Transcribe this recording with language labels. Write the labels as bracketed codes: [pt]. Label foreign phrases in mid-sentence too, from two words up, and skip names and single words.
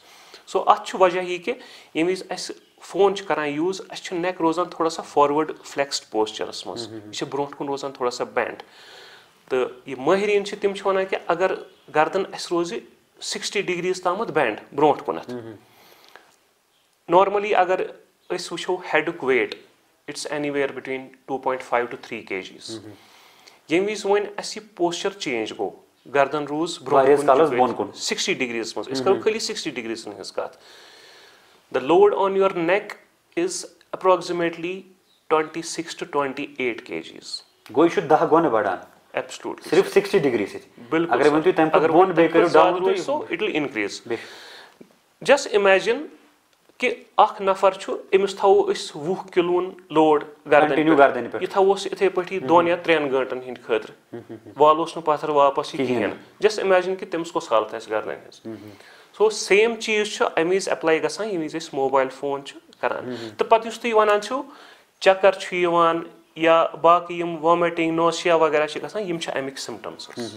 [ks] سو اَتھ چھُ وجہ یہِ کہِ ییٚمہِ وِزِ اَسہِ فون چھِ کران یوٗز اَسہِ چھُ نیک روزان تھوڑا سا [en] forward flexed [ks] پوسچرس منٛز یہِ چھِ برونٛٹھ کُن روزان تھوڑا سا بینٛڈ تہٕ یہِ مٲہریٖن چھِ تِم چھِ وَنان کہِ اگر گردن اَسہِ روزِ 60 ڈگریٖز تامَتھ بینٛڈ برونٛٹھ کُنَتھ. نارملی اگر أسۍ وٕچھو ہیڈُک [en] weight it's anywhere between 2.5 to 3 kgs. [ks] ییٚمہِ وِزِ وۄنۍ اَسہِ یہِ [en] posture change [ks] گوٚو گردن روٗز برونٛہہ 60 ڈگریٖز منٛز أسۍ کرو خٲلی 60 ڈگریٖزن ہٕنٛز کَتھ. [en] the load on your neck is approximately 26 to 28 kgs. [ks] گوٚو یہِ چھُ 10 گۄنہٕ بَڑان. [en] Absolutely. [ks] صرف 60 ڈگری سۭتۍ. [en] بِلکُل so it will increase. just imagine [ks] کہِ اکھ نفر چھُ أمِس تھاوو أسۍ 20 کِلوُن لوڈ گردن پٮ۪ٹھ یہِ تھاووس یِتھٕے پٲٹھی 2 یا 3 گٲنٛٹن ہٕنٛدۍ خٲطرٕ والوس نہٕ پتھر واپس یہِ کِہینۍ نہٕ. [en] just imagine [ks] کہِ تٔمِس کۄس حالت آسہِ گردنہِ ہٕنٛز. [en] so same [ks] چیٖز چھُ اَمہِ وِزِ ایپلاے گژھان ییٚمہِ وِزِ أسۍ [en] mobile phone [ks] چھِ کران تہٕ پتہٕ یُس تُہۍ وَنان چھِو چکر چھُ یِوان یا باقٕے یِم [en] vomiting nausea [ks] وغیرہ چھِ گژھان یِم چھِ اَمِکۍ سِمپٹمٕز.